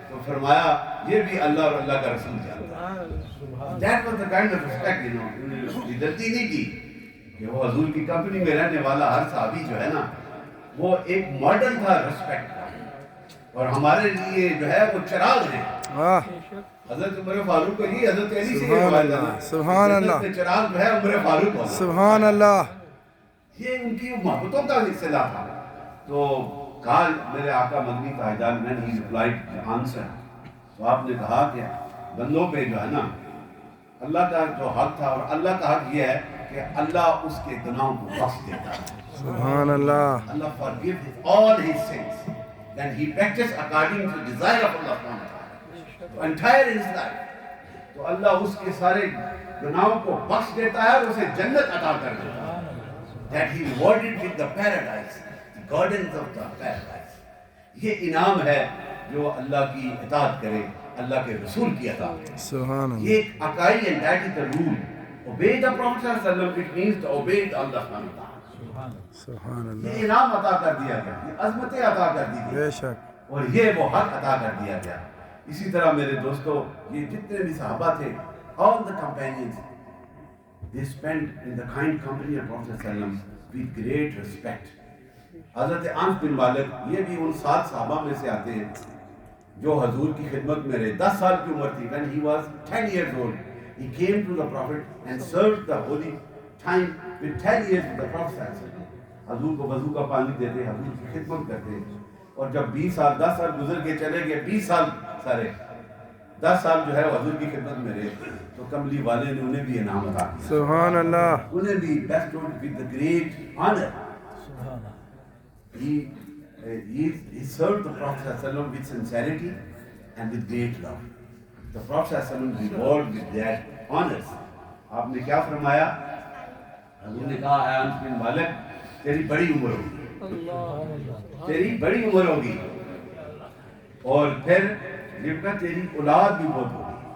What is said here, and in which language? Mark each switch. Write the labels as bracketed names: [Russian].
[Urdu] فرمایا یہ بھی اللہ اور اللہ کا رسول جانتا ہے. [English] That was the kind of respect, you know. [Urdu] غلطی نہیں کی کہ وہ حضور کی کمپنی میں رہنے والا ہر صحابی جو ہے نا وہ ایک ماڈل تھا رسپیکٹ کا، اور ہمارے لیے جو ہے وہ چراغ ہیں. حضرت عمر فاروق کو ہی حضرت علی سے روایت ہے، سبحان اللہ، چراغ جو ہے عمر فاروق ہونا، سبحان اللہ. یہ ان کی محبتوں کا سلسلہ تھا. تو کہا میرے آقا مدنی تاجدار میں نے [English] replied answer, [Urdu] تو آپ نے کہا کہ بندوں پہ جو ہے نا اللہ کا جو حق تھا، اور اللہ کا حق یہ ہے کہ اللہ اس کے گناہوں کو بخش دیتا ہے. سبحان اللہ. [English] اللہ forgives all his sins and he practices according to desire of Allah subhanahu wa ta'ala. [Urdu] تو [English] entire his life [Urdu] تو اللہ اس کے سارے گناہوں کو بخش دیتا ہے اور اسے جنت عطا کر دیتا ہے. [English] That he rewarded with the paradise, the gardens of the paradise. [Urdu] یہ انعام ہے جو اللہ کی اطاعت کرے، اللہ کے رسول کی اطاعت کرے. سبحان اللہ. یہ ایک عقائی [English] and that is the rule. Obey the Prophet sallallahu alaihi wasallam, it means to obey Allah subhanahu wa ta'ala. سبحان اللہ. [Urdu] یہ انعام عطا کر دیا گیا، یہ عظمتیں عطا کر دی گئی، بے شک، اور یہ وہ حق عطا کر دیا گیا. اسی طرح میرے دوستو یہ جتنے بھی صحابہ تھے، [English] all the companions, they spent in the kind company of Prophet sallallahu alaihi wasallam with great respect. [Urdu] حضرت انس بن مالک یہ بھی ان 7 صحابہ میں سے آتے ہیں جو حضور کی خدمت میں رہے. 10 سال کی عمر تھی. [English] when he was 10 years old he came to the Prophet and served the holy time with 10 years with the Prophet. [Urdu] حضور کو وضو کا پانی دیتے، حضور کی خدمت کرتے، اور جب 20 سال 10 سال گزر کے چلے گئے، 20 سال سارے 10 سال جو ہے حضور کی خدمت میں رہے، تو کملی والے نے انہیں بھی انعام عطا کیا. سبحان اللہ. انہیں بھی [English] bestowed with the great honor. He served the Prophet ﷺ with sincerity and with great love. The Prophet ﷺ rewarded with that honors. [Urdu] آپ نے کیا فرمایا؟ حضور نے کہا اے انس بن مالک تیری بڑی عمر ہوگی، تیری بڑی عمر ہوگی، اور پھر تیری اولاد بھی بہت ہوگی.